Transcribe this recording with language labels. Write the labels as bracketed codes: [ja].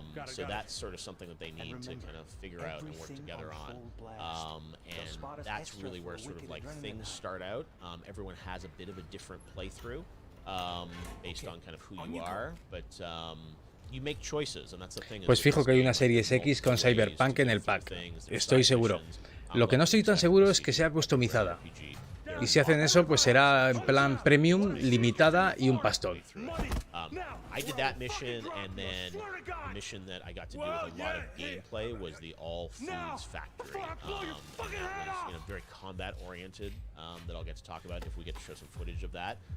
[en] So that's sort of something that they need to kind of figure out and work together on. And that's really where sort of like things start out. Everyone has a bit of a different playthrough. Based on kind of who you are, but you make choices, and that's the thing. [es] Pues fijo que hay una Series X con Cyberpunk en el pack. Estoy seguro. Lo que no estoy tan seguro es que sea customizada. Y si hacen eso, pues será en plan premium, limitada y un pastón. [en] I did that mission, and then the mission that I got to do with a lot of gameplay was the All Foods Factory. And that was, very combat oriented. That I'll get to talk about if we get to show some footage of that.